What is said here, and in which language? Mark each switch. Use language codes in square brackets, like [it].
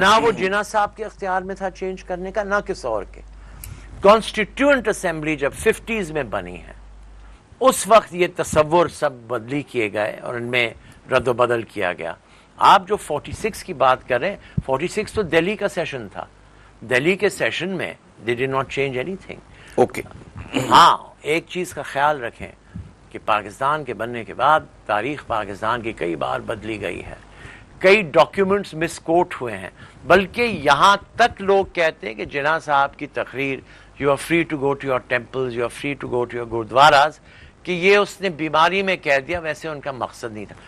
[ur] نہ وہ جناح صاحب کے اختیار میں تھا چینج کرنے کا, نہ کس اور کے. کانسٹیٹیوئنٹ اسمبلی جب 50s میں بنی ہے اس وقت یہ تصور سب بدلی کیے گئے اور ان میں رد و بدل کیا گیا. آپ جو 46 کی بات کر رہے ہیں, 46 تو دہلی کا سیشن تھا. دہلی کے سیشن میں [en] they did not change anything. [ur] Okay ہاں ایک چیز کا خیال رکھیں کہ پاکستان کے بننے کے بعد تاریخ پاکستان کی کئی بار بدلی گئی ہے, کئی ڈاکیومنٹس مس کوٹ ہوئے ہیں, بلکہ یہاں تک لوگ کہتے ہیں کہ جناح صاحب کی تقریر [en] you are free to go to your temples, you are free to go to your gurdwaras, [ur] کہ یہ اس نے بیماری میں کہہ دیا, ویسے ان کا مقصد نہیں تھا.